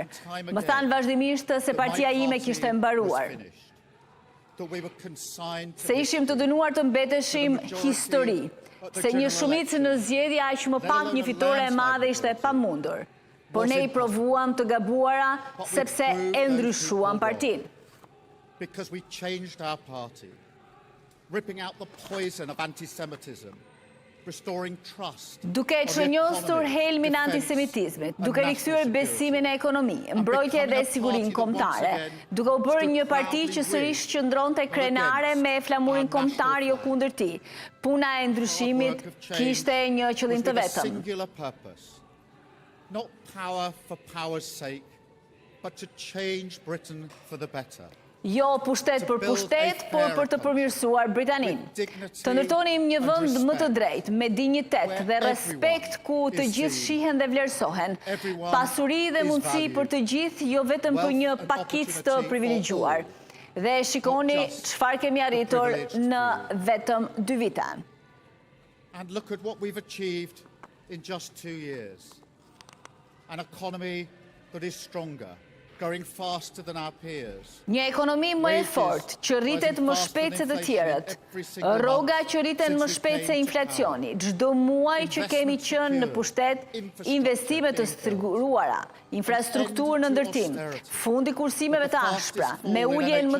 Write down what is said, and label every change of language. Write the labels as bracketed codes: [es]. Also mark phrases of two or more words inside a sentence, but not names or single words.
[sq] Më thanë vazhdimisht se partia ime kishte mbaruar. Se ishim të dënuar të mbeteshim histori. Se një shumicë në zgjedhje aq më pak një fitore e madhe ishte e pamundur. Por ne i provuam të gabuara sepse e ndryshuam partinë. [en] Because we changed our party. Ripping out the poison of anti-Semitism, restoring trust. [sq] Duke çonjosur helmin e antisemitizmit, duke rikthyer besimin në ekonomi, mbrojtje dhe sigurinë kombëtare, duke u bërë një parti që sërish qëndronte krenare me flamurin kombëtar jo kundër tij. Puna e ndryshimit kishte një qëllim të vetëm. [en] Not power for power's sake, but to change Britain for the better. [sq] Jo pushtet për pushtet, por për të përmirësuar Britaninë. Të ndërtonim një vend më të drejtë, me dinjitet dhe respekt ku të gjithë shihen dhe vlerësohen. Pasuri dhe mundësi për të gjithë, jo vetëm për një pakicë të privilegjuar. Dhe shikoni çfarë kemi arritur në vetëm 2 vite. [en] And look at what we've achieved in just 2 years. An economy that is stronger. Growing faster than our peers. [sq] Një ekonomi më e fortë, që rritet më shpejt se të tjerët. Rroga që rriten më shpejt se inflacioni. Çdo muaj që kemi qenë në pushtet, investime të siguruara, infrastrukturë në ndërtim, fundi kursimeve të ashpra, me uljen më